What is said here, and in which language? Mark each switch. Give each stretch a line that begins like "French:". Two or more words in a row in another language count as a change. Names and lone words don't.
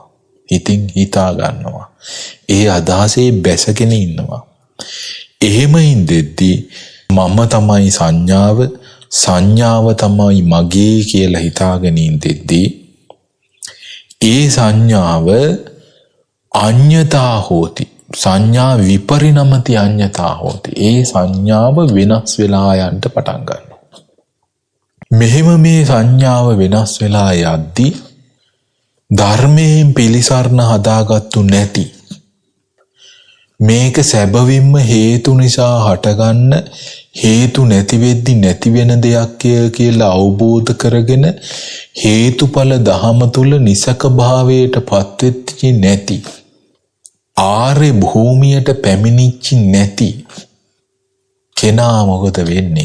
Sinhala: හිතින් හිතා ගන්නවා. ඒ අදහසේ බැසගෙන ඉන්නවා. එහෙම ඉඳෙද්දී මම තමයි සංඥාව තමයි මගේ කියලා හිතාගෙන ඉඳෙද්දී ඒ සංඥාව
Pali: අඤ්ඤතා හෝති. සංඥා විපරිණමති අඤ්ඤතා හෝති.
Sinhala: ඒ සංඥාව වෙනස් වෙලා යන්න පටන් ගන්නවා. මෙහෙම මේ සංඥාව වෙනස් වෙලා යද්දී ධර්මයෙන් පිළිසරණ හදාගත්තු නැති මේක සැබවින්ම හේතු නිසා හටගන්න හේතු නැති වෙද්දි නැති වෙන දෙයක් කියලා අවබෝධ කරගෙන හේතුඵල ධහම තුල නිසක භාවයට පත්වෙච්චි නැති ආර්ය භූමියට පැමිණිච්චි නැති කෙනා මොකද වෙන්නේ?